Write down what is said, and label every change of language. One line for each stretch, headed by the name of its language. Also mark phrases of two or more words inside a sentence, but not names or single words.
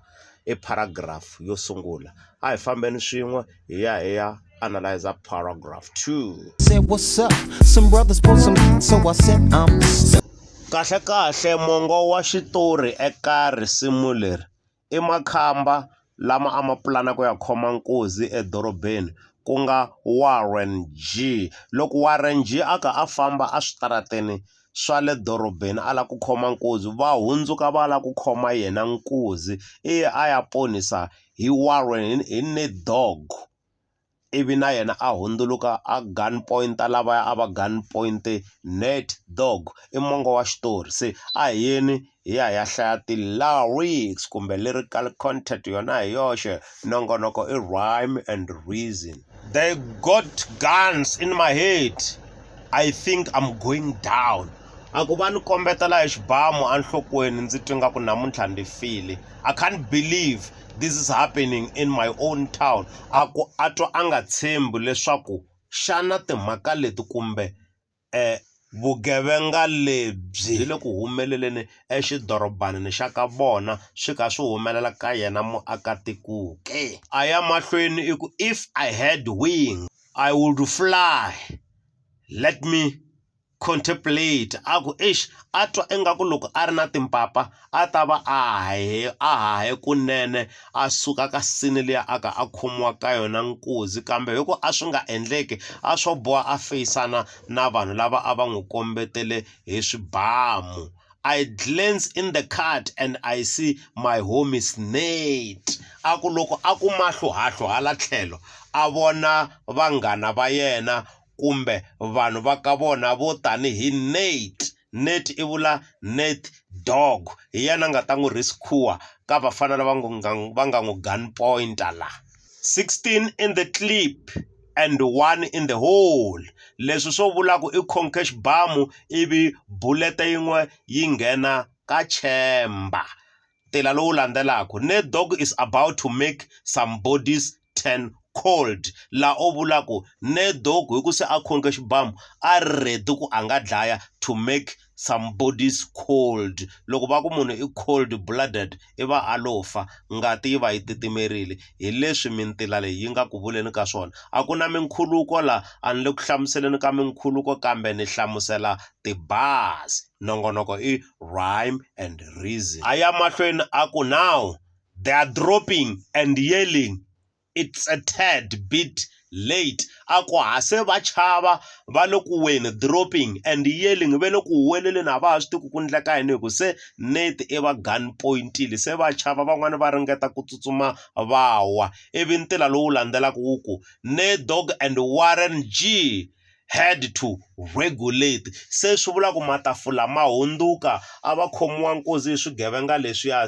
Tsonga: I paragraph yo sungula. A hi fambeni swin'we hi ya analyze paragraph 2.
English: Said, what's up? Some brothers pull some, so I said,
Tsonga: Kahle kahle mongo wa xitori eka risimu leri I makhamba lama a ma pulana ku ya khoma nkuzi edorobeni ku nga Warren G. Loko Warren G aka a famba a switarateni swa le dorobeni a la ku khoma nkuzi, va hundzuka va la ku khoma yena nkuzi a ya ponisa hi Warren hi Nate Dogg. Ivi na yena a hundzuluka a gunpoint lavaya a va gunpoint Nate Dogg. I mongo wa xitori. Se a yeni hi ya hlaya ti-lyrics kumbe
English: lyrical content
Tsonga: yona hi yoxe. Nongonoko I
English: rhyme and reason. They got guns in my head, I think I'm going down.
Tsonga: A ku va ni kombetela hi xibamu enhlokweni ndzi twa ingaku namuntlha ndi file.
English: I can't believe this is happening in my own town.
Tsonga: A ku a twa a nga tshembi leswaku xana timhaka leti kumbe vugevenga lebyi le ku humeleleni exidorobanini xa ka vona swi ka swi humelela ka yena muakatiko ke. A ya mahlweni I ku
English: if I had wings I would fly, let me contemplate.
Tsonga: A ku a twa ingaku loko a ri na timpapa a ta va a hahe kunene a suka ka sini liya aka a khomiwa ka yona nkuzi, kambe hi ku a swi nga endleki a swo boha a feisana na vanhu lava a va n'wi kombetele hi swibamu.
English: I glance in the cart and I see my homies Nate.
Tsonga: A ku loko a ku mahluhahlu hala tlhelo a vona vanghana va yena kumbe vanhu va ka vona vo tanihi Nate. Nate I vula Nate Dogg, hi yena nga ta n'wi rescue ka vafana lava va nga n'wi gunpointa la.
English: 16 in the clip and 1 in the hole.
Tsonga: Leswi swo vula ku I khonke xibamu ivi bullet yin'we yi nghena ka chamber. Tela lowu landzelaka.
English: Nate Dogg is about to make some bodies turn cold.
Tsonga: La o vula ku Nate Dogg hi ku se a khonke xibamu a ready ku a nga dlaya
English: to make some bodies cold.
Tsonga: Loko va ku munhu I
English: cold blooded
Tsonga: I va a lo fa, ngati yi va yi titimerile. Hi leswi mintila leyi yi nga ku vuleni ka swona. A ku na minkhuluko la a ni le ku hlamuseleni ka minkhuluko kambe ni hlamusela ti-bars. Nongonoko I
English: rhyme and reason.
Tsonga: A ya mahlweni a ku
English: now they are dropping and yelling, it's a tad bit late.
Tsonga: A ku se va chava va le ku weni
English: dropping and yelling
Tsonga: ve le ku huweleleni a va ha swi tiku ku endleka yini hi ku se Nate I va gunpointile, se va chava van'wani va ringeta ku tsutsuma va wa. Ivi ntila lowu landzelaka wu ku Nate Dogg and Warren G
English: had to regulate.
Tsonga: Se swi vula ku matafula ma hundzuka a va khomiwa nkuzi hi swigevenga leswiya.